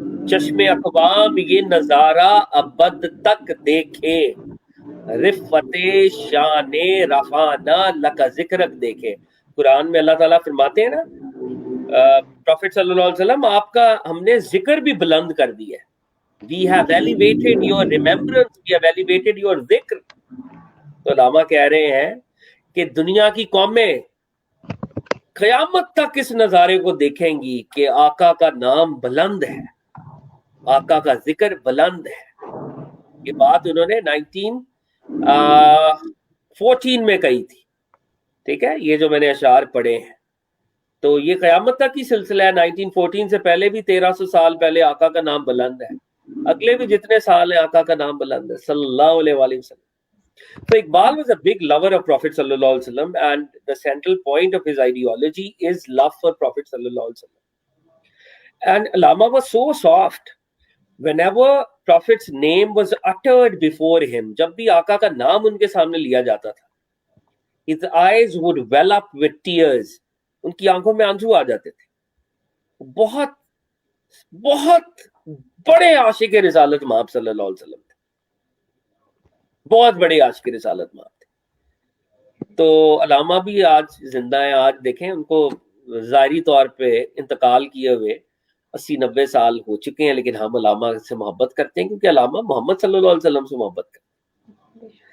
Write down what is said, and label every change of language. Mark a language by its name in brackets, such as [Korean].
[Urdu] چشم اقوام یہ نظارہ ابد تک دیکھے، رفت شان رفانہ لکا ذکرک دیکھے. قرآن میں اللہ تعالیٰ فرماتے ہیں نا، پروفٹ صلی اللہ علیہ وسلم آپ کا ہم نے ذکر بھی بلند کر دیا ہے. [English] We have elevated your remembrance, we have elevated your zikr. [Urdu] تو علامہ کہہ رہے ہیں کہ دنیا کی قومیں قیامت تک اس نظارے کو دیکھیں گی کہ آقا کا نام بلند ہے، آقا کا ذکر بلند ہے. یہ بات انہوں نے 1914 میں کہی تھی. ٹھیک ہے، یہ جو میں نے اشعار پڑھے ہیں تو یہ قیامت تک ہی سلسلہ ہے. 1914 سے پہلے بھی 1300 سال پہلے آقا کا نام بلند ہے، اگلے بھی جتنے سال ہیں آقا کا نام بلند ہے صلی اللہ علیہ وآلہ وسلم. [English] So Iqbal was a big lover of Prophet sallallahu alaihi wasallam, and the central point of his ideology is love for Prophet sallallahu alaihi wasallam. And Allama was so soft. Whenever Prophet's name was uttered before him, [Urdu] جب بھی آقا کا نام ان کے سامنے لیا جاتا تھا, [English] his eyes would well up with tears. [Urdu] ان کی آنکھوں میں آنسو آ جاتے تھے. بہت بہت بڑے عاشق رسالت مآب صلی اللہ علیہ وسلم تھے, بہت بڑے عاشق رسالت مآب تھے. تو علامہ بھی آج زندہ ہیں. آج دیکھیں ان کو ظاہری طور پہ انتقال کیے ہوئے 80-90 سال ہو چکے ہیں, لیکن ہم علامہ سے محبت کرتے ہیں کیونکہ علامہ محمد صلی اللہ علیہ وسلم سے محبت کرتے ہیں.